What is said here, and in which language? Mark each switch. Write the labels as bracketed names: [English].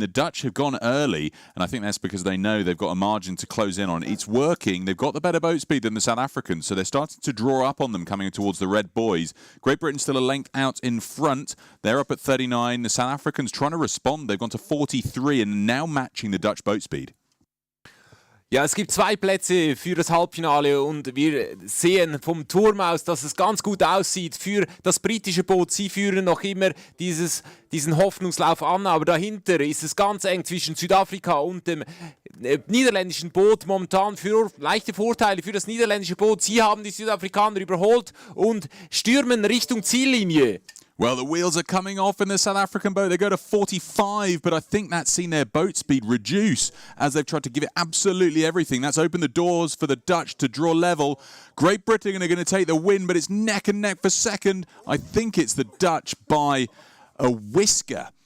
[English] The Dutch have gone early, and I think that's because they know they've got a margin to close in on. It's working. They've got the better boat speed than the South Africans, so they're starting to draw up on them coming towards the red buoys. Great Britain still a length out in front. They're up at 39. The South Africans trying to respond. They've gone to 43 and now matching the Dutch boat speed. [German] Ja, es gibt 2 Plätze für das Halbfinale und wir sehen vom Turm aus, dass es ganz gut aussieht für das britische Boot. Sie führen noch immer diesen Hoffnungslauf an, aber dahinter ist es ganz eng zwischen Südafrika und dem niederländischen Boot. Momentan für leichte Vorteile für das niederländische Boot. Sie haben die Südafrikaner überholt und stürmen Richtung Ziellinie. [English] Well, the wheels are coming off in the South African boat. They go to 45, but I think that's seen their boat speed reduce as they've tried to give it absolutely everything. That's opened the doors for the Dutch to draw level. Great Britain are going to take the win, but it's neck and neck for second. I think it's the Dutch by a whisker.